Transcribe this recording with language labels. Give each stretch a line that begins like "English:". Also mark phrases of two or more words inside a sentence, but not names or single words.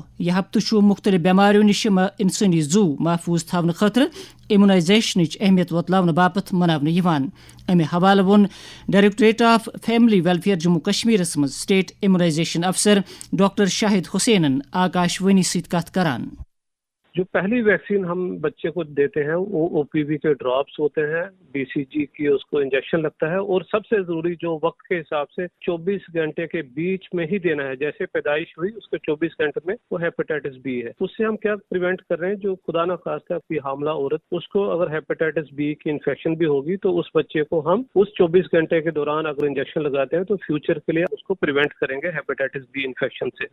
Kashmiri: یہِ ہفتہٕ چھُ مُختٔلِف بٮ۪ماریو نِش اِنسٲنی زُو محفوٗظ تھاونہٕ خٲطرٕ اِمیونائزیشنٕچ اہمیت وۄتلاونہٕ باپتھ مناونہٕ یِوان. اَمہِ حوالہٕ ووٚن ڈائریکٹوریٹ آف فیملی ویلفیئر جموں کشمیرس منٛز سٹیٹ امیونائزیشن افسر ڈاکٹر شاہد حسینن آکاشوانی سۭتۍ کتھ کران.
Urdu: جو پہلی ویکسین ہم بچے کو دیتے ہیں وہ OPV کے ڈراپس ہوتے ہیں, BCG کی اس کو انجیکشن لگتا ہے, اور سب سے ضروری جو وقت کے حساب سے 24 گھنٹے کے بیچ میں ہی دینا ہے. جیسے پیدائش ہوئی اس کے 24 گھنٹے میں وہ ہیپیٹائٹس B ہے. اس سے ہم کیا پریونٹ کر رہے ہیں, جو خدا نہ خواستہ کوئی حاملہ عورت اس کو اگر ہیپیٹائٹس B کی انفیکشن بھی ہوگی تو اس بچے کو ہم اس 24 گھنٹے کے دوران اگر انجیکشن لگاتے ہیں تو فیوچر کے لیے اس کو پریونٹ کریں گے ہیپیٹائٹس B انفیکشن سے.